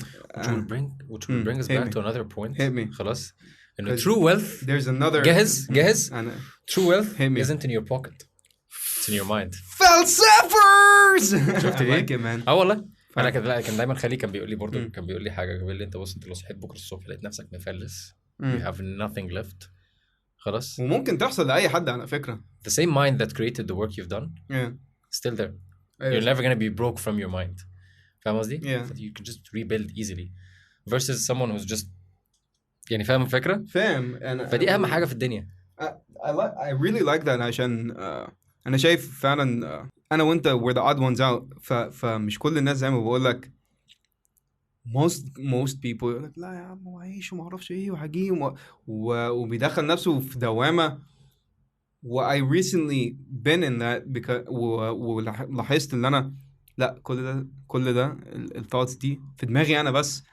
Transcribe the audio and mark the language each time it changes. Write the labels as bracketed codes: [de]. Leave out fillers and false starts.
[en] which will bring us back to another point. Hit me. [ar] خلاص إنه [en] true wealth. There's another. [ar] جاهز. [en] True wealth isn't in your pocket. It's in your mind. [ar] فلسفرز. شفت دي؟ [en] like it man. [ar] والله. أنا كان دايما خالي كان بيقول لي برضه كان بيقول لي حاجة. بيقول لي أنت بص أنت لو صحيت بكرة الصبح لقيت نفسك مفلس. [en] You have nothing left. [ar] خلاص. وممكن تحصل لأي حد على فكرة. [en] The same mind that created the work you've done. Still there. You're never gonna be broke from your mind. [ar] فاهم قصدي؟ [en] You can just rebuild easily. Versus someone who's just [ar] يعني فاهم الفكرة؟ فاهم. فدي أهم حاجة في الدنيا. [en] I really like that [ar] عشان أنا شايف فعلا أنا وأنت [en] we're the odd ones out. [ar] فمش كل الناس زي ما بقول لك [en] most people [ar] يقول لك لا يا عم وعيش وما أعرفش إيه وهجيم وبيدخل نفسه في دوامة. [en] I recently been in that because [ar] ولاحظت إن أنا لا كل ده الثoughts دي في دماغي أنا بس.